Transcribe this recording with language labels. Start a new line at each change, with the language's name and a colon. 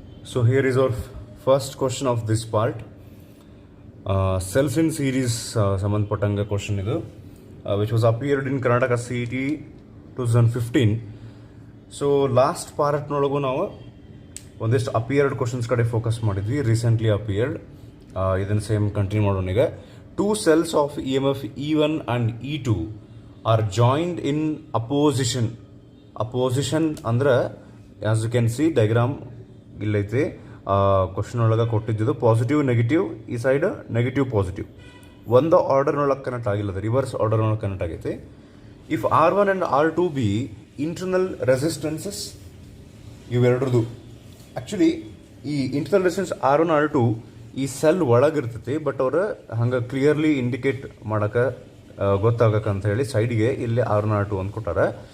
English: So here is our first question of this part. Cells in series
Kannada: ಸಂಬಂಧಪಟ್ಟಂಗೆ question ಇದು,
English: Which was appeared in Karnataka CET 2015.
Kannada: So last ಪಾರ್ಟ್ನೊಳಗೂ ನಾವು ಒಂದಿಷ್ಟು appeared questions ಕಡೆ focus ಮಾಡಿದ್ವಿ, recently appeared. ಇದನ್ನು same continue ಮಾಡೋಣ ಈಗ.
English: 2 cells of EMF E1 and E2 are joined in opposition. Opposition ಅಂದ್ರೆ as you can see diagram ಇಲ್ಲೈತಿ.
Kannada: Question ಒಳಗೆ ಕೊಟ್ಟಿದ್ದು ಪಾಸಿಟಿವ್ ನೆಗೆಟಿವ್, ಈ ಸೈಡ್ ನೆಗೆಟಿವ್ ಪಾಸಿಟಿವ್. ಒಂದು ಆರ್ಡರ್ನೊಳಗೆ ಕನೆಕ್ಟ್ ಆಗಿಲ್ಲ, ರಿವರ್ಸ್ ಆರ್ಡರ್ನೊಳಗೆ ಕನೆಕ್ಟ್ ಆಗೈತಿ.
English: if R1 and R2 be internal resistances,
Kannada: ಇವೆರಡ್ರದ್ದು actually ಈ internal resistance R1 R2 ಈ cell ಒಳಗಿರ್ತೈತಿ, but ಅವ್ರು ಹಂಗೆ ಕ್ಲಿಯರ್ಲಿ ಇಂಡಿಕೇಟ್ ಮಾಡೋಕೆ ಗೊತ್ತಾಗಕ್ಕೆ ಹೇಳಿ ಸೈಡ್ಗೆ ಇಲ್ಲಿ R1 R2 ಅಂತ ಕೊಟ್ಟಾರೆ.